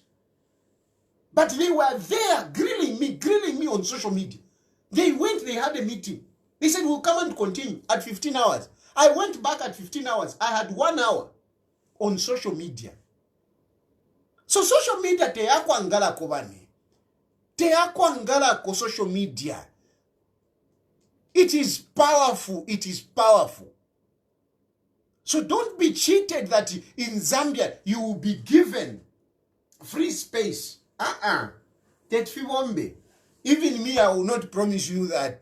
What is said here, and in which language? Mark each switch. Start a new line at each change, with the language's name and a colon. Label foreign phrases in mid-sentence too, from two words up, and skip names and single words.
English: But they were there grilling me on social media. They had a meeting. They said, we'll come and continue at 15 hours. I went back at 15 hours. I had 1 hour on social media.
Bemba: So
English: social media
Bemba: teyakwangala kobani. Teyakwangala ko
English: social media. It is powerful. So don't be cheated that in Zambia you will be given free space. Even me, I will not promise you that.